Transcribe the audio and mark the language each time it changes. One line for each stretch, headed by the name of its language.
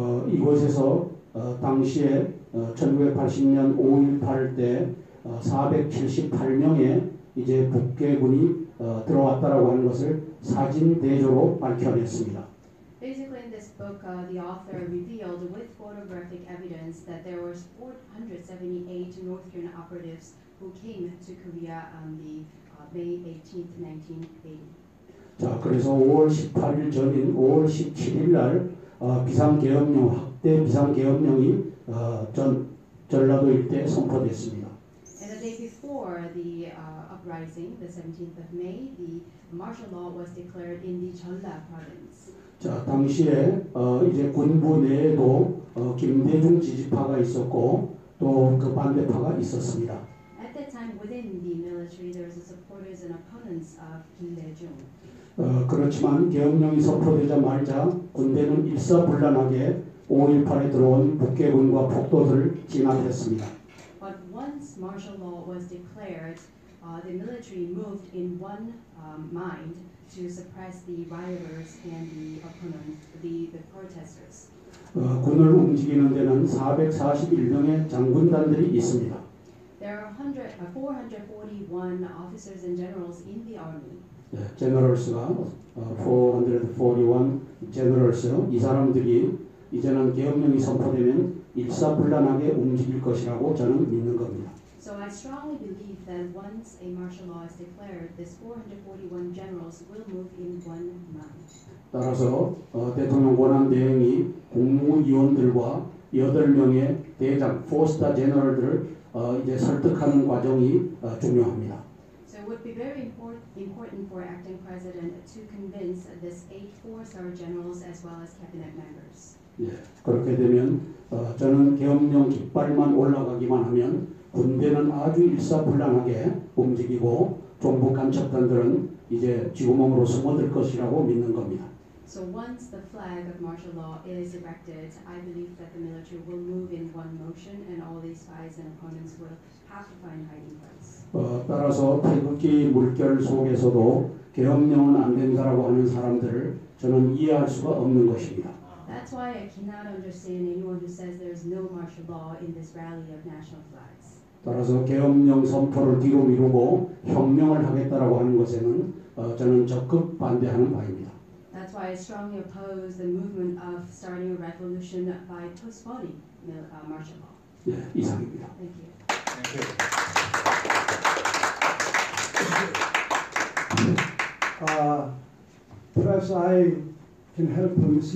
Korean: 이곳에서 당시에 1980년 5.18 때 478명의 이제 북괴군이 들어왔다라고 하는 것을 사진 대조로 밝혀냈습니다.
English: Basically, in this book, the author revealed with photographic evidence that there were 478 North Korean operatives who came to Korea on the May 18th, 1980.
Korean: 자, 그래서 5월 18일 전인 5월 17일 날 비상계엄령 확대 비상계엄령이 전라도 일대에 선포됐습니다.
English: And the day before the uprising, the 17th of May, the martial law was declared in the Jeolla province.
Korean: 자, 당시에 이제 군부 내에도 김대중 지지파가 있었고 또 그 반대파가 있었습니다.
English: At that time, within the military, there was supporters and opponents of Kim Dae-jung.
Korean: 그렇지만 계엄령이 선포되자마자 군대는 일사불란하게 5.18에 들어온 북괴군과 폭도들을 진압했습니다.
English: But once martial law was declared, the military moved in one mind to suppress the rioters and the opponents, the protesters.
Korean: 군을 움직이는 데는 441명의 장군단들이 있습니다.
English: There are 441 officers and generals in the army.
Korean: 제너럴스가 441 제너럴스 이 사람들이 이제는 계엄령이 선포되면 일사불란하게 움직일 것이라고 저는 믿는 겁니다.
English: So I strongly believe that once a martial law is declared, this 441 generals will move in one mind.
Korean: 따라서 대통령 권한 대행이 국무위원들과 8명의 대장, 4스타 제너럴들을 이제 설득하는 과정이 중요합니다.
English: So it would be very important for acting president to convince this 8 4-star generals as well as cabinet members.
Korean: 예, 그렇게 되면 저는 계엄령 깃발만 올라가기만 하면 군대는 아주 일사불란하게 움직이고 종북 간첩단들은 이제 쥐구멍으로 숨어들 것이라고 믿는 겁니다.
English: So once the flag of martial law is erected, I believe that the military will move in one motion and all these spies and opponents will have to find hiding place.
Korean: 따라서 태극기 물결 속에서도 계엄령은 안 된다라고 하는 사람들을 저는 이해할 수가 없는 것입니다.
English: That's why I cannot understand anyone who says there is no martial law in this rally of national flags.
Korean: 따라서 계엄령 선포를 뒤로 미루고 혁명을 하겠다라고 하는 것에는 저는 적극 반대하는 바입니다.
English: That's why I strongly oppose the movement of starting a revolution by postponing martial law.
Korean: 네, 이상입니다.
English: Thank you. Perhaps I can help Ms.